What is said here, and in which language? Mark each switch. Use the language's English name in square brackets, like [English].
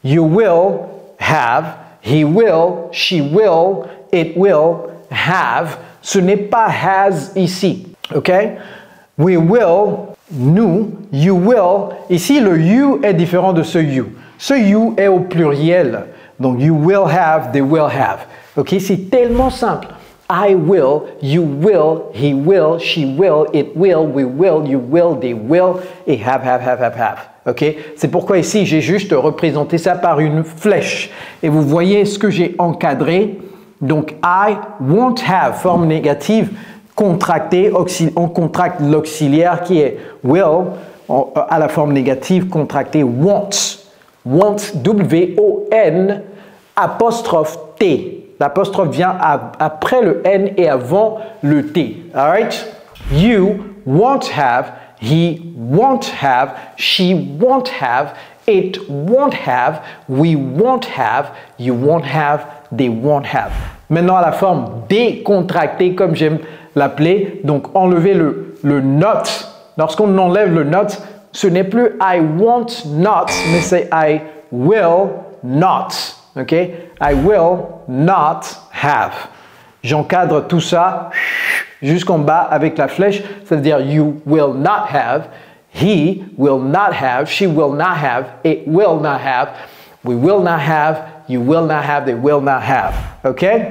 [English] You will have. He will. She will. It will. [French] Have, ce n'est pas has ici, ok? [English] We will, [French] nous, [English] you will. [French] Ici, le you est différent de ce you. Ce you est au pluriel. [English] Donc, you will have, they will have. Ok? [French] C'est tellement simple. [English] I will, you will, he will, she will, it will, we will, you will, they will, et have. Ok? [French] C'est pourquoi ici, j'ai juste représenté ça par une flèche. Et vous voyez ce que j'ai encadré. Donc, [English] I won't have, [French] forme négative, contractée, on contracte l'auxiliaire qui est will, à la forme négative, contractée wants. Wants, W-O-N, apostrophe T. L'apostrophe vient après le N et avant le T. [English] Alright? You won't have, he won't have, she won't have, it won't have, we won't have, you won't have, they won't have. [French] Maintenant, à la forme décontractée, comme j'aime l'appeler, donc enlever le not. Lorsqu'on enlève le not, ce n'est plus [English] I won't not, [French] mais c'est [English] I will not. Ok? I will not have. [French] J'encadre tout ça jusqu'en bas avec la flèche, c'est-à-dire [English] you will not have, he will not have, she will not have, it will not have, we will not have, you will not have, they will not have. OK?